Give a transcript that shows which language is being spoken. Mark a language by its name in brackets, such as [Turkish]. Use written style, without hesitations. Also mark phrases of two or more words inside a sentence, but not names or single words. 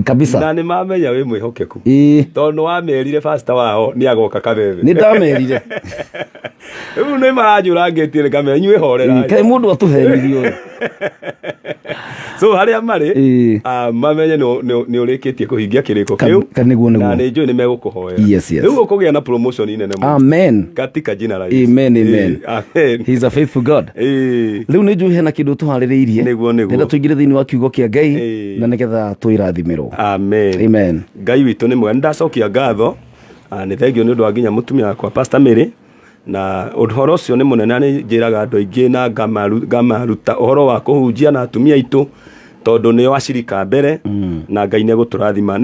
[Kikuyu] kabisa na nĩ mamenya wĩ mwĩhokeku tondũ wamerire pastor wao nĩ agoka kabebe nĩ ndamerire rĩu nĩ maranjũra ngĩtire kamenya inyuĩ horera kaĩ mũndũ atũhenirio so harĩa marĩ mamenye nĩ ũrĩkĩtie kũhingia kĩrĩko kĩu na nĩ njũĩ nĩ megũkũhoera rĩu ũkũgĩa na promotion nene mũno amen [Swahili] katika jina la Yesu [Kikuyu] amen [English] he is a faithful God. [Kikuyu] Rĩu nĩ njũĩ hena kĩndũ tũharĩrĩirie nĩgetha tũingĩre thĩinĩ wa kiugo kĩa Ngai na nĩgetha twĩrathimirwo amen. Ngai witũ nĩ mwega. Nĩndacokia ngatho nĩ thengio nĩ ũndũ wa nginya mũtumia wakwa Pastor Mary na ũhoro ũcio nĩ mũnene nĩ njĩraga andũ aingĩ na ngamaruta ũhoro wa kũhunjia na atumia aitũ tondũ nĩo acirika mbere na Ngai nĩ gũtũrathima.